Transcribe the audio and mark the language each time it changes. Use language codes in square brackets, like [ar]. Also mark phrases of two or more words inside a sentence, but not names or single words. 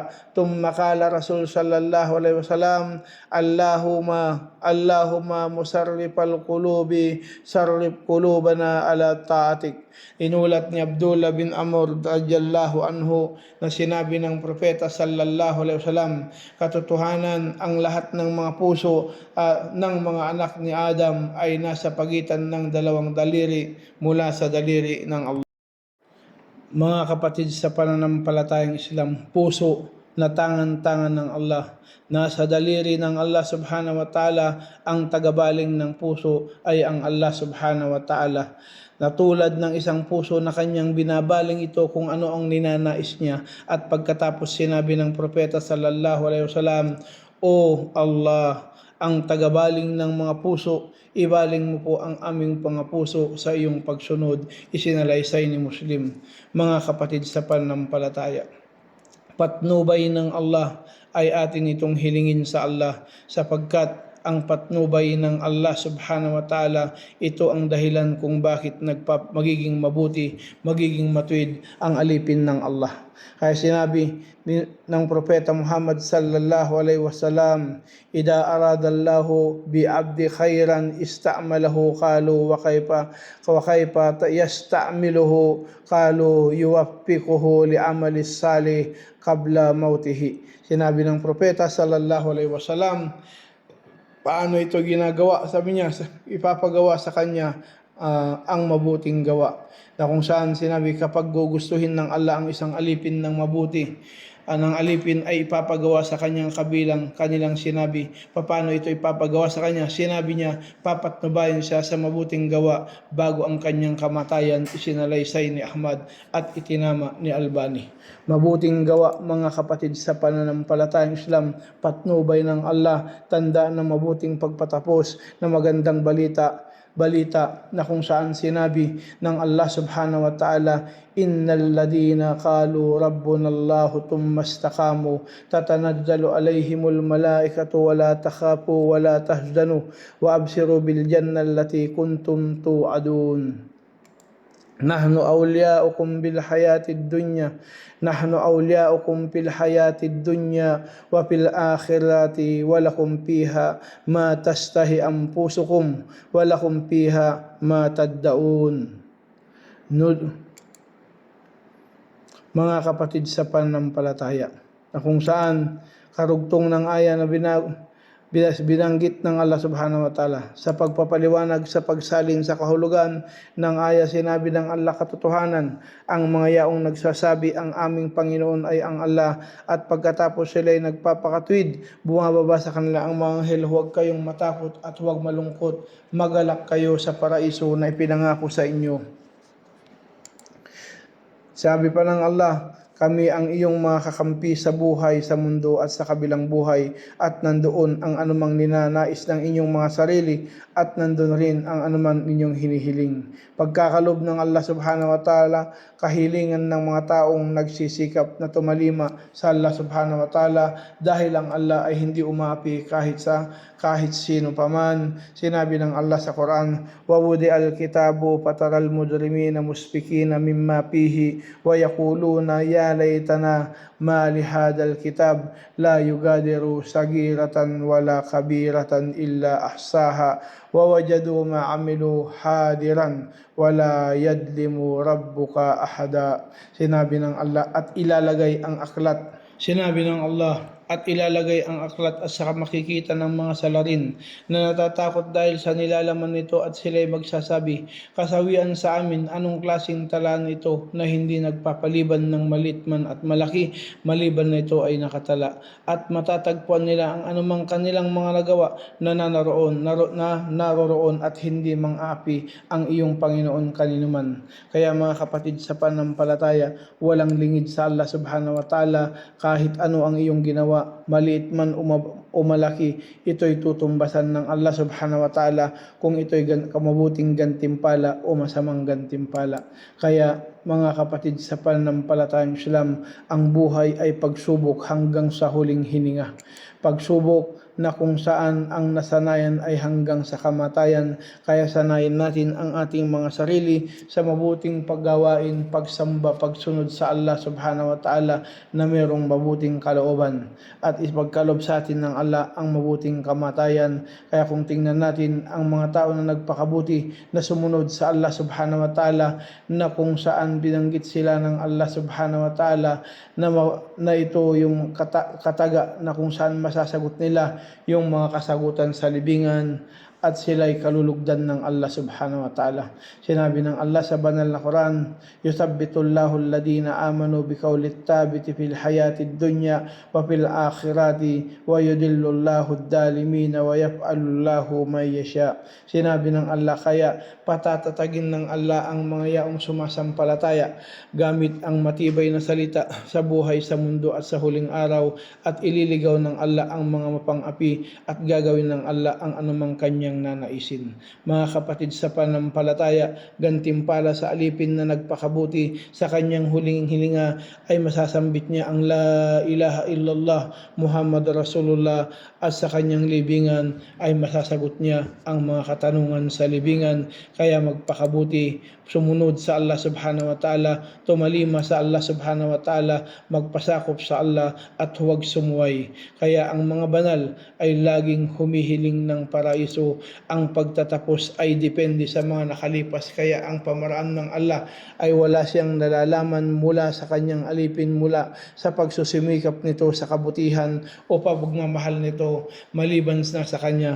[ar] ثم قال رسول صلى الله عليه وسلم اللهم مصرف القلوب صرف قلوبنا على طاعتك. [tl] Inulat ni Abdullah bin Amr [ar] رضي الله عنه [tl] na sinabi ng propeta [ar] صلى الله عليه وسلم, [tl] katotohanan ang lahat ng mga puso ng mga anak ni Adam ay nasa pagitan ng dalawang daliri mula sa daliri ng Allah. Mga kapatid sa pananampalatayang Islam, puso na tangan-tangan ng Allah, nasa daliri ng Allah [ar] سبحانه وتعالى. [tl] Ang tagabaling ng puso ay ang Allah [ar] سبحانه وتعالى, [tl] na tulad ng isang puso na kanyang binabaling ito kung ano ang ninanais niya. At pagkatapos sinabi ng propeta [ar] صلى الله عليه وسلم, [tl] O Allah, ang tagabaling ng mga puso, ibaling mo po ang aming mga puso sa iyong pagsunod, isinalaysay ni Muslim. Mga kapatid sa pananampalataya, patnubay ng Allah ay atin itong hilingin sa Allah, sapagkat ang patnubay ng Allah [ar] سبحانه وتعالى, [tl] ito ang dahilan kung bakit magiging mabuti, magiging matuwid ang alipin ng Allah. Kaya sinabi ng Propeta Muhammad [ar] صلى الله عليه وسلم, "إذا أراد الله بعبد خيرا استعمله قالوا وكيف يستعمله قالوا يوفقه لعمل صالح قبل موته." [tl] Sinabi ng Propeta [ar] صلى الله عليه وسلم, [tl] paano ito ginagawa? Sabi niya, ipapagawa sa kanya ang mabuting gawa. Na kung saan sinabi, kapag gugustuhin ng Allah ang isang alipin ng mabuti, ng alipin ay ipapagawa sa kanyang kanilang sinabi. Paano ito ipapagawa sa kanya? Sinabi niya, papatnubayan siya sa mabuting gawa bago ang kanyang kamatayan, isinalaysay ni Ahmad at itinama ni Albani. Mabuting gawa, mga kapatid sa pananampalatayang Islam, patnubay ng Allah, tanda ng mabuting pagpatapos na magandang balita na kung saan sinabi ng Allah [ar] سبحانه وتعالى, "إن الذين قالوا ربنا الله ثم استقاموا تتنزل عليهم الملائكة ولا تخافوا ولا تحزنوا وأبشروا بالجنة التي كنتم توعدون." نحن أولياؤكم بالحياة الدنيا في الحياة الدنيا وفي الآخرة ولكم فيها ما تشتهي أنفسكم ولكم فيها ما تدعون. [tl] Mga kapatid sa pananampalataya, na kung saan karugtong ng aya na binanggit ng Allah [ar] سبحانه و [tl] ta'ala sa pagpapaliwanag sa pagsalin sa kahulugan ng aya, sinabi ng Allah katotohanan, ang mga yaong nagsasabi ang aming Panginoon ay ang Allah, at pagkatapos sila ay nagpapakatwid, bumababa sa kanila ang mga anghel, huwag kayong matakot at huwag malungkot, magalak kayo sa paraiso na ipinangako sa inyo. Sabi pa ng Allah, kami ang iyong mga kakampi sa buhay sa mundo at sa kabilang buhay, at nandoon ang anumang ninanais ng inyong mga sarili, at nandoon rin ang anumang inyong hinihiling. Pagkakalob ng Allah [ar] سبحانه وتعالى, [tl] kahilingan ng mga taong nagsisikap na tumalima sa Allah [ar] سبحانه وتعالى, [tl] dahil ang Allah ay hindi umaapi kahit sino paman. Sinabi ng Allah sa Quran, [ar] "ووضع الكتاب فترى المجرمين مشفقين مما فيه ويقولون يا ليتنا ما لهذا الكتاب لا يغادر صغيرة ولا كبيرة إلا أحصاها ووجدوا ما عملوا حاضرا ولا يظلم ربك أحدا." [tl] Sinabi ng Allah, at ilalagay ang aklat. Sinabi ng Allah, at ilalagay ang aklat at saka makikita ng mga salarin na natatakot dahil sa nilalaman nito, at sila'y magsasabi, kasawian sa amin, anong klaseng talaan ito na hindi nagpapaliban ng malit man at malaki, maliban na ito ay nakatala, at matatagpuan nila ang anumang kanilang mga nagawa na naroroon at hindi mang-api ang iyong Panginoon kaninuman. Kaya mga kapatid sa pananampalataya, walang lingid sa Allah [ar] سبحانه وتعالى. [tl] Kahit ano ang iyong ginawa, maliit man o malaki, ito'y tutumbasan ng Allah [ar] سبحانه وتعالى [tl] kung ito'y mabuting gantimpala o masamang gantimpala. Kaya mga kapatid sa pananampalatayang Islam, ang buhay ay pagsubok hanggang sa huling hininga. Pagsubok na kung saan ang nasanayan ay hanggang sa kamatayan. Kaya sanayin natin ang ating mga sarili sa mabuting paggawain, pagsamba, pagsunod sa Allah [ar] سبحانه وتعالى [tl] na mayroong mabuting kalooban, at ipagkalob sa atin ng Allah ang mabuting kamatayan. Kaya kung tingnan natin ang mga tao na nagpakabuti, na sumunod sa Allah [ar] سبحانه وتعالى, [tl] na kung saan binanggit sila ng Allah [ar] سبحانه وتعالى [tl] na ito yung kataga na kung saan masasagot nila yung mga kasagutan sa libingan, at sila'y kalulugdan ng Allah [ar] سبحانه وتعالى. [tl] Sinabi ng Allah sa banal na Quran, [ar] يثبت الله الذين آمنوا بالقول الثابت في الحياة الدنيا وفي الآخرة ويضل الله الظالمين ويفعل الله ما يشاء. [tl] Sinabi ng Allah, kaya patatatagin ng Allah ang mga yaong sumasampalataya gamit ang matibay na salita sa buhay sa mundo at sa huling araw, at ililigaw ng Allah ang mga mapang-api at gagawin ng Allah ang anumang kanyang nanaisin. Mga kapatid sa pananampalataya, gantimpala sa alipin na nagpakabuti sa kanyang huling hilinga ay masasambit niya ang [ar] لا إله إلا الله محمد رسول الله, [tl] at sa kanyang libingan ay masasagot niya ang mga katanungan sa libingan. Kaya magpakabuti, sumunod sa Allah [ar] سبحانه وتعالى, [tl] tumalima sa Allah [ar] سبحانه وتعالى, [tl] magpasakop sa Allah at huwag sumuway. Kaya ang mga banal ay laging humihiling ng paraiso. Ang pagtatapos ay depende sa mga nakalipas, kaya ang pamaraan ng Allah ay wala siyang nalalaman mula sa kanyang alipin, mula sa pagsusumikap nito sa kabutihan o pagmamahal nito, maliban na sa kanya.